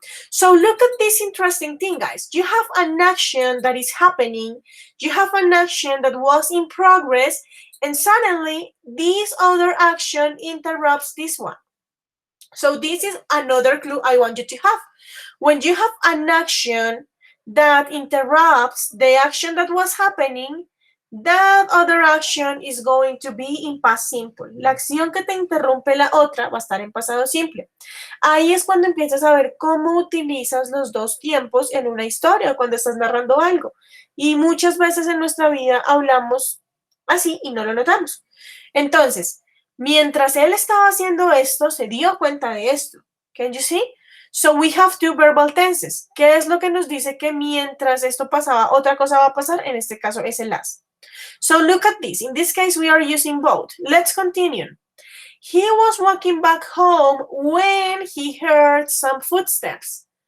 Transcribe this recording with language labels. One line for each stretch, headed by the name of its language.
English: So look at this interesting thing, guys. You have an action that is happening, you have an action that was in progress, and suddenly this other action interrupts this one. So this is another clue I want you to have. When you have an action that interrupts the action that was happening, that other action is going to be in past simple.
Spanish: La acción que te interrumpe la otra va a estar en pasado simple. Ahí es cuando empiezas a ver cómo utilizas los dos tiempos en una historia, cuando estás narrando algo. Y muchas veces en nuestra vida hablamos así y no lo notamos. Entonces, mientras él estaba haciendo esto, se dio cuenta de esto.
English: Can you see? So we have two verbal tenses.
Spanish: ¿Qué es lo que nos dice que mientras esto pasaba, otra cosa va a pasar? En este caso es el as.
English: So look at this. In this case, we are using both. Let's continue. He was walking back home when he heard some footsteps.